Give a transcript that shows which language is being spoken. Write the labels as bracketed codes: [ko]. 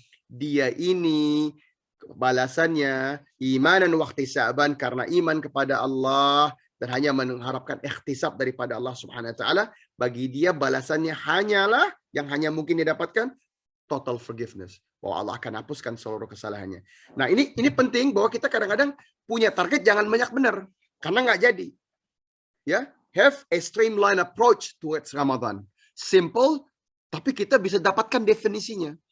[id] Dia ini balasannya [ar] imanan wa ihtisaban, [id] karena iman kepada Allah dan hanya mengharapkan ikhtisab daripada Allah Subhanahu wa taala, bagi dia balasannya hanyalah yang hanya mungkin didapatkan total forgiveness, bahwa Allah akan hapuskan seluruh kesalahannya. Nah, ini penting bahwa kita kadang-kadang punya target jangan banyak benar karena nggak jadi. [en] Ya, have a streamlined approach towards Ramadan. [id] Simple tapi kita bisa dapatkan definisinya.